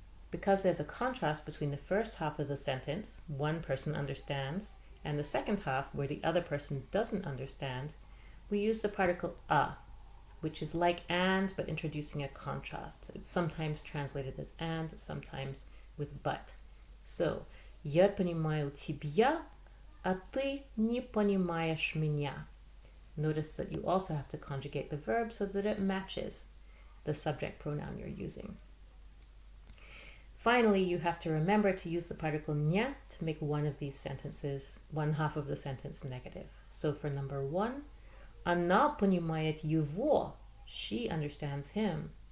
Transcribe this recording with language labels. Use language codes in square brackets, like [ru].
[en] Because there's a contrast between the first half of the sentence, one person understands, and the second half, where the other person doesn't understand, we use the particle a, which is like and, but introducing a contrast. It's sometimes translated as and, sometimes with but. [ru] So, я понимаю тебя, а ты не понимаешь меня. [en] Notice that you also have to conjugate the verb so that it matches the subject pronoun you're using. Finally, you have to remember to use the particle ня to make one of these sentences, one half of the sentence negative. So for number 1, [ru] она понимает его, [en] she understands him.